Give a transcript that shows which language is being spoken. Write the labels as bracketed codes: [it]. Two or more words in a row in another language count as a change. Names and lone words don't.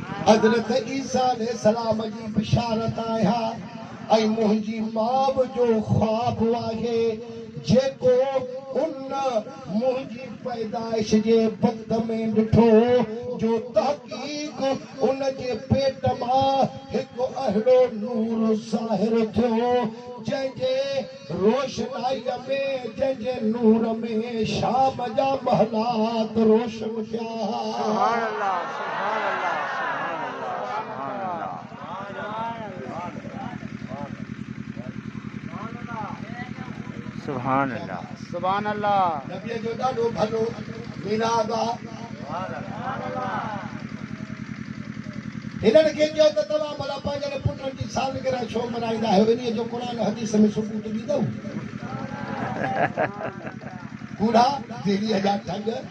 [sd] हज़रत ईसा अलैहिस्सलाम जी बिशारत आया ऐं मुंहिंजी माउ जो ख्वाब आहे जेको उन मुंहिंजी पैदाइश जे वक़्त में ॾिठो जो तहक़ीक़ उन जे पेट मां हिकु अहिड़ो नूर ज़ाहिर थियो जंहिंजे रोशनाईअ में जंहिंजे नूर में शाम जा महलात रोशन थिया। [ar] سبحان الله، سبحان الله، سبحان الله، سبحان الله. [sd] नबीअ जो ॾाढो भलो मिलाद आहे। हिननि खे चयो त तव्हां भला पंहिंजनि पुटनि जी सालगिरह छो मल्हाईंदा आहियो? इन्हीअ जो क़ुर हदीस में सबूत ॾींदव? कूड़ा दिल्लीअ जा ठग।